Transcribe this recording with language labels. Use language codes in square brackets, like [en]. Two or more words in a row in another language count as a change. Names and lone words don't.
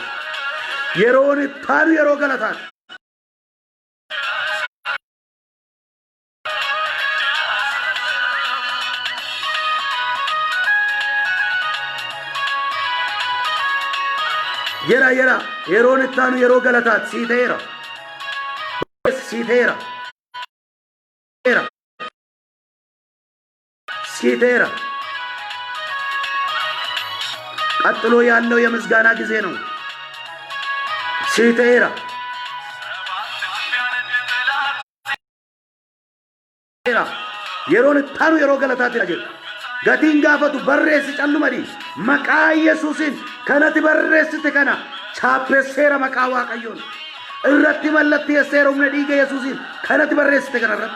[om] Yeroon ittaanu yeroo galataati. Yeroon ittaanu yeroo galataati. Siiteera. [am] ቀጥሎ ያለው የምስጋና ጊዜ ነው። [om] ሲቴራ yeroon ittaanu yeroo galataati jedhu. Gatiin gaafatu barreessi callumadi. Maqaa Yesuusin kanatti barreessite kana chaappeesseera maqaa Waaqayyoon. Irratti mallatteesseera humna dhiiga Yesuusin kanatti barreessite kana irratti.